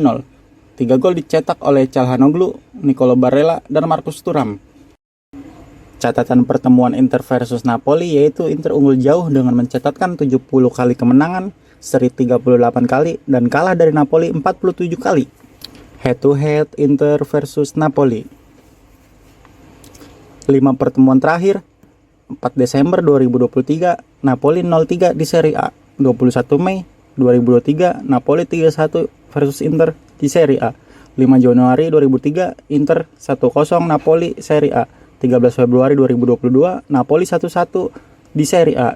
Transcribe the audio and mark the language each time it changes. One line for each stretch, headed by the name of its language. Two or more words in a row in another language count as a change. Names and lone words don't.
Indonesian: 3 gol dicetak oleh Calhanoglu, Nicolo Barella, dan Marcus Thuram. Catatan pertemuan Inter versus Napoli yaitu Inter unggul jauh dengan mencatatkan 70 kali kemenangan, seri 38 kali, dan kalah dari Napoli 47 kali.
English: Head to head
Indonesian: Inter versus Napoli. 5 pertemuan terakhir, 4 Desember 2023, Napoli 0-3 di Serie A. 21 Mei 2023, Napoli 3-1 versus Inter di Serie A. 5 Januari 2003, Inter 1-0 Napoli Serie A. 13 Februari 2022, Napoli 1-1 di Serie A.